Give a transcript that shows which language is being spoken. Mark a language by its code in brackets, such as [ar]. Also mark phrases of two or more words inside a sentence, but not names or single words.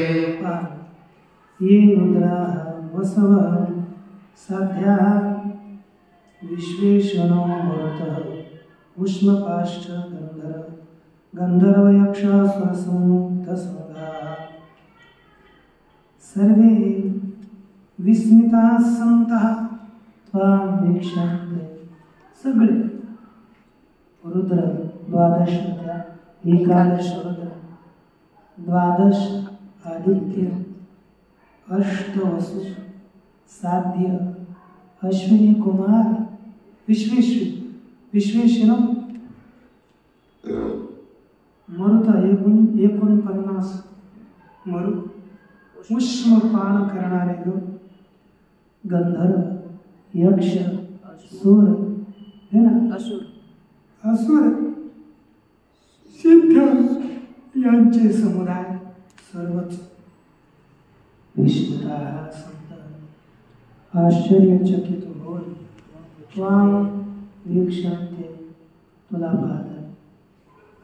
[sa] ये रुद्राः वसवः साध्याः विश्वेश्वरो मरुतः उष्मपाश्च गंधर्वयक्षासुरसिद्धसंघाः सर्वे विस्मिताः सन्तः त्वां वीक्षन्ते. [mr] सगळे रुद्र 12 त्या 11 रुद्र, 12 आदित्य, 8 वसु, साध्य, अश्विनी कुमार, विश्वेश्वर मरुत 49 मरुत, उष्म पान करणारे लोक, गंधर्व यक्ष, सूर [hi] है ना, [mr] असुर, सिद्ध यांचे समुदाय सर्वच विश्वतः संत आश्चर्यचकित होऊन [sa] त्वाम वीक्षन्ते [mr] तुला पाहतात.